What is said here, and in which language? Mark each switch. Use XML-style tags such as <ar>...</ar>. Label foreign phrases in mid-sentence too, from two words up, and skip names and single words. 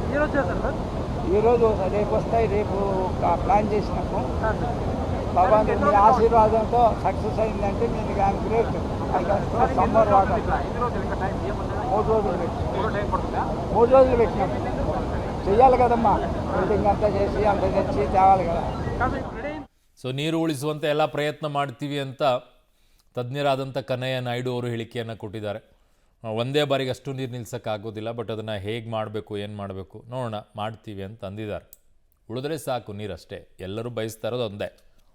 <te>ఈరోజు రేపు వస్తాయి. రేపు ప్లాన్ చేసినాము. భగవంతుడి మీ ఆశీర్వాదంతో సక్సెస్ అయిందంటే నేను కానీ గ్రేట్.</te> <en>summer water</en> <te>3 రోజులు పెట్టినాం. చెయ్యాలి కదమ్మా, బిల్డింగ్ అంతా చేసి అంత తెచ్చి తేవాలి కదా.</te> <kn>ಸೊ ನೀರು ಉಳಿಸುವಂತೆ ಎಲ್ಲ ಪ್ರಯತ್ನ ಮಾಡ್ತೀವಿ ಅಂತ ತಜ್ಞರಾದಂಥ ಕನ್ನಯ್ಯ ನಾಯ್ಡು ಅವರು ಹೇಳಿಕೆಯನ್ನು ಕೊಟ್ಟಿದ್ದಾರೆ. ಒಂದೇ ಬಾರಿಗೆ ಅಷ್ಟು ನೀರು ನಿಲ್ಸೋಕ್ಕಾಗೋದಿಲ್ಲ, ಬಟ್ ಅದನ್ನು ಹೇಗೆ ಮಾಡಬೇಕು, ಏನು ಮಾಡಬೇಕು ನೋಡೋಣ, ಮಾಡ್ತೀವಿ ಅಂತ ಅಂದಿದ್ದಾರೆ. ಉಳಿದ್ರೆ ಸಾಕು ನೀರಷ್ಟೇ, ಎಲ್ಲರೂ ಬಯಸ್ತಾ ಇರೋದು ಒಂದೇ.</kn>